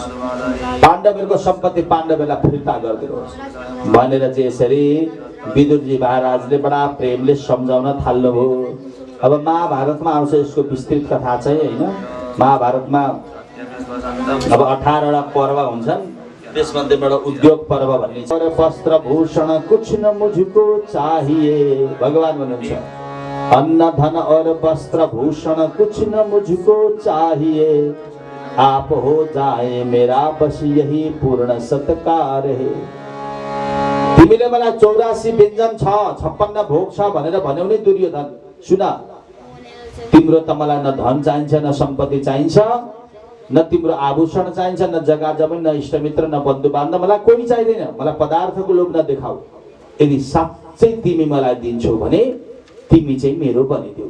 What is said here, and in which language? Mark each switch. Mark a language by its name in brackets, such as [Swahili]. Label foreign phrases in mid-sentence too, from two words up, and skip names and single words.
[Nepali] पाण्डवहरूको सम्पत्ति पाण्डवलाई फिर्ता गरिदिनुहोस् भनेर चाहिँ यसरी विदुरजी महाराजले बडा प्रेमले सम्झाउन थाल्नुभयो। अब महाभारतमा आउँछ यसको विस्तृत कथा चाहिँ हैन। महाभारतमा अब 18वटा पर्व हुन्छन् त्यसमध्येबाट उद्योग पर्व भन्ने छ। [Hindi] वस्त्र भूषण कुछ न मुझको चाहिए [Nepali] भगवान भन्नुहुन्छ [Hindi] अन्न धन और वस्त्र भूषण कुछ न मुझको चाहिए आप हो जाए मेरा बस यही पूर्ण सत्कार है। [Nepali] तिमीले मलाई 84 व्यञ्जन छ 56 भोग छ भनेर भन्यौ नि दुर्योधन सुन तिम्रो त मलाई न धन चाहिन्छ न सम्पत्ति चाहिन्छ न तिम्रो आभूषण चाहिन्छ न जग्गा जमिन न इष्टमित्र न बन्धु बान्धव मलाई कोही चाहिँदैन। मलाई पदार्थको लोभ नदेखाऊ। यदि साँच्चै तिमी मलाई दिन्छौ भने तिमी चाहिँ मेरो बनिदेऊ।